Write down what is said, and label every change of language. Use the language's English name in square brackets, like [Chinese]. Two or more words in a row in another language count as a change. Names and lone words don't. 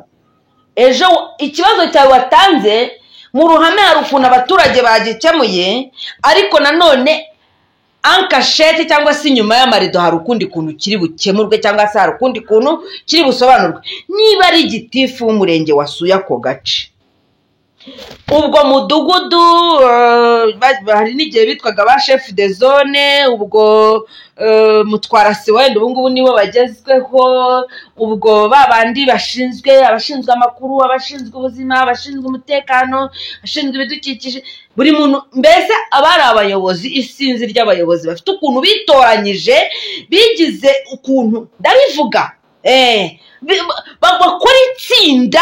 [Kinyarwanda] Ejo ikibazo cyawe watanze mu ruhame hari ukuntu abaturage bagikemuye, ariko nanone ankashete cyangwa se inyuma y'amarido hari ukundi kuntu kiri bukemurwe, cyangwa se hari ukundi kuntu kiri busobanurwe. Niba ari gitifu w'umurenge wasuye ako gace, ubwo mudugudu hari n'igihe bitwaga [French] ba chef de zone, [Kinyarwanda] ubwo mutwarasi wenda ubu ngubu nibo bagezweho, ubwo babandi abashinzwe amakuru, abashinzwe ubuzima, abashinzwe umutekano, abashinzwe ibidukikije, buri muntu mbese abari abayobozi, isinzi ry'abayobozi bafite ukuntu bitoranyije, bigize ukuntu ndabivuga bakora itsinda.